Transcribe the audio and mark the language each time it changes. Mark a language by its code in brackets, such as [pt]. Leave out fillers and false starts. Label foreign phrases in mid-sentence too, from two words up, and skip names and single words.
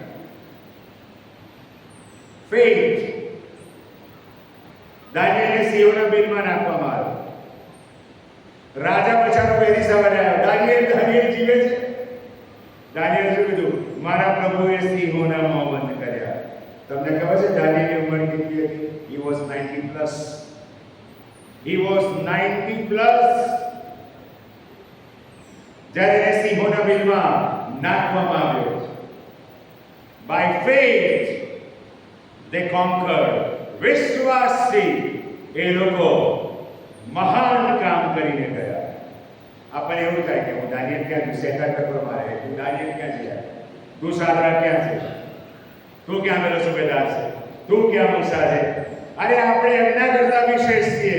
[gu] ફેથ. દાનિયેલને સિંહોના બિલમાં નાખવામાં આવ્યો. રાજા બચારો વહેલી સવારે આવ્યો. દાનિયેલ જીવે છે. દાનિયેલ શું કીધું? મારા પ્રભુએ સિંહોના મોં બંધ કર્યા. તમને ખબર છે દાનિયેલની ઉંમર કેટલી હતી? [en] He was 90 plus. He was 90 plus. [gu] જ્યારે એને સિંહોના બિલમાં નાખવામાં આવ્યો. [en] By faith they conquered. [gu] વિશ્વાસથી એ લોકો મહાન કામ કરીને ગયા. આપણને એવું થાય કે હું દાનિયેલ ક્યાં છું? શેતાન ટક્કર મારે. તું દાનિયેલ ક્યાં છે? તું સાદરાક ક્યાં છે? તું ક્યાં પેલો સુબેદાર છે? તું ક્યાં મૂસા છે? અરે આપણે એમના કરતા વિશેષ છીએ.